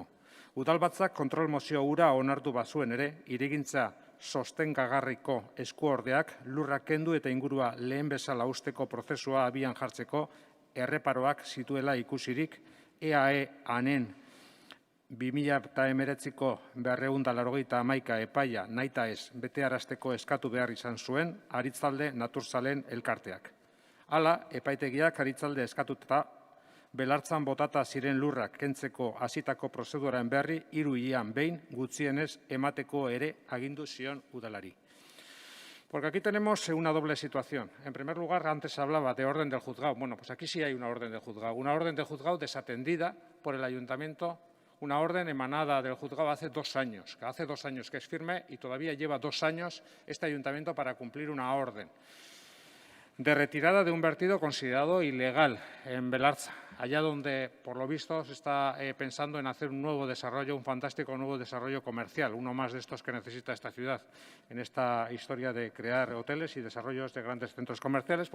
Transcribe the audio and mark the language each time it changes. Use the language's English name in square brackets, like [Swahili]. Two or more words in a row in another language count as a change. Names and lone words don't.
[Basque] Udalbatzak kontrol mozio hura onartu bazuen ere, hirigintza sostengagarriko eskuordeak lurra kendu eta ingurua lehen bezala usteko prozesua abian jartzeko erreparoak zituela ikusirik EAE-anen 2019ko 291 epaia nahita ez betearazteko eskatu behar izan zuen Aritzalde Naturzalen elkarteak. Hala, epaitegiak Aritzalde eskatuta Belartzan botata ziren lurrak kentzeko hasitako prozeduraren berri 3 hilean behin gutxienez emateko ere agindu zion udalari. [Spanish] Porque aquí tenemos una doble situación. En primer lugar, antes se hablaba de orden del juzgado. Bueno, pues aquí sí hay una orden del juzgado. Una orden del juzgado desatendida por el ayuntamiento una orden emanada del juzgado hace 2 años, que hace 2 años que es firme y todavía lleva 2 años este ayuntamiento para cumplir una orden de retirada de un vertido considerado ilegal en Belartza, allá donde, por lo visto, se está pensando en hacer un nuevo desarrollo, un fantástico nuevo desarrollo comercial, uno más de estos que necesita esta ciudad en esta historia de crear hoteles y desarrollos de grandes centros comerciales.